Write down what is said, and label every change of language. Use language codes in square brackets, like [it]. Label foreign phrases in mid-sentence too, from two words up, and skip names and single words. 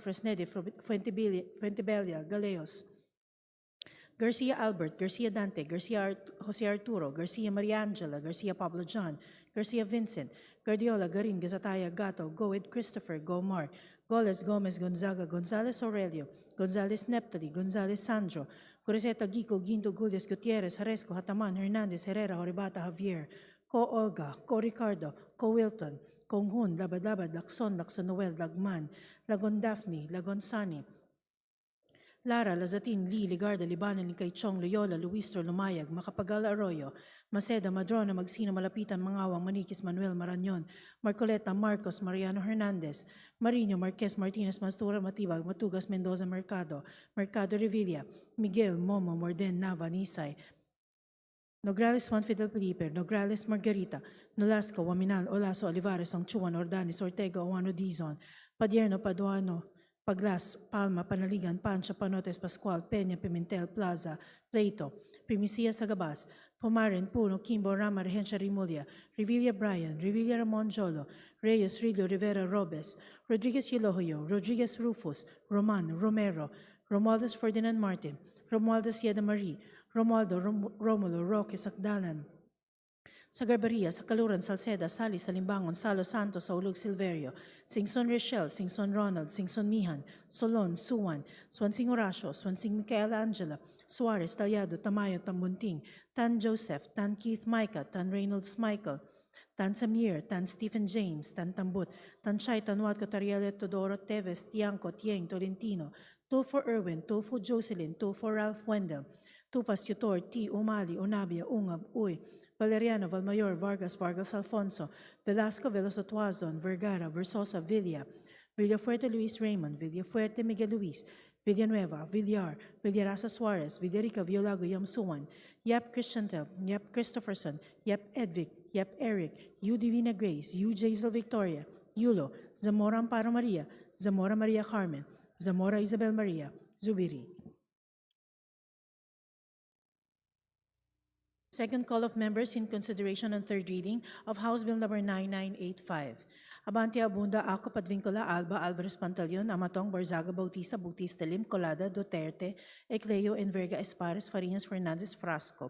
[en] Fresnede, Fuentebella, Galeos, Garcia Albert, Garcia Dante, Garcia Jose Arturo, Garcia Mariangela, Garcia Pablo John, Garcia Vincent, Guardiola, Garin, Gazataya, Gato, Goed Christopher, Gomar, Goles, Gomez, Gonzaga, Gonzales Aurelio, Gonzales Neptali, Gonzales Sandro, Coriseta Gico, Ginto, Gulias, Gutierrez, Haresco, Hataman, Hernandez, Herrera, Horibata, Javier, Co Olga, Co Ricardo, Co Wilton, Kong Hun, Labad, Lakson, Lakson Noel, Lagman, Lagon Daphne, Lagon Sani, Lara, Lazatin, Lee, Ligarda, Libanan, Likay Chong, Loyola, Luistro, Lumayag, Macapagal, Arroyo, Maceda, Madrona, Magsino, Malapitan, Mangawang, Maniquis, Manuel, Marañon, Marcoleta, Marcos, Mariano Hernandez, Marino, Marquez, Martinez, Mastura, Matibag, Matugas, Mendoza, Mercado, Mercado Revilla, Miguel, Momo, Morden, Nava, Nisay, Nograles Juan Fidel Felipe, Nograles Margarita, Nolasco, Waminal, Olaso, Olivares, Ongchuan, Ordanis, Ortega, Oano Dizon, Padierno, Paduano, Paglas, Palma, Panaligan, Pancha, Panotes, Pascual, Peña, Pimentel, Plaza, Pleito, Primicia, Sagabas, Pumarin, Puno, Kimbo, Rama, Regencia, Rimulya, Revilla Brian, Revilla Ramon Jolo, Reyes, Rillo, Rivera, Robes, Rodriguez Yelohoyo, Rodriguez Rufus, Roman, Romero, Romualdez Ferdinand Martin, Romualdez Yeda Marie, Romualdo, Romulo, Roque, Sakdalan, sa Garbaria, sa Kaluran, Salceda, Sali, Salimbangon, Salo Santos, Saulug, Silverio, Singson Rochelle, Singson Ronald, Singson Mihan, Solon, Suwan, Swansing Horacio, Swansing Micaela Angela, Suarez, Talyado, Tamayo, Tambunting, Tan Joseph, Tan Keith Micah, Tan Reynolds Michael, Tan Samir, Tan Stephen James, Tan Tambut, Tan Chay, Tan Watco, Tariele, Todoro, Teves, Tiangco, Tieng, Tolentino, Tulfo Irwin, Tulfo Jocelyn, Tulfo Ralph Wendell, Tupas Tutor, T. Umali, Unabia, Ungab, Uy, Valeriano, Valmayor, Vargas, Vargas Alfonso, Velasco, Veloso Tuazon, Vergara, Versosa, Villa, Villafuerte Luis Raymond, Villafuerte Miguel Luis, Villanueva, Villar, Villarasa Suarez, Villarica, Violago, Yamsuan, Yap Christiantel, Yap Christopherson, Yap Edvic, Yap Eric, U Divina Grace, U Jaisel Victoria, Yulo, Zamora Amparo Maria, Zamora Maria Carmen, Zamora Isabel Maria, Zubiri. Second call of members in consideration and third reading of House Bill Number 9985. Abante Abunda, Ako, Padvincula, Alba, Alvarez Pantaleon, Amatong, Barzaga, Bautista, Bautista, Lim, Colada, Duterte, Ecleo, Enverga, Espares, Farinas, Fernandez, Frasco.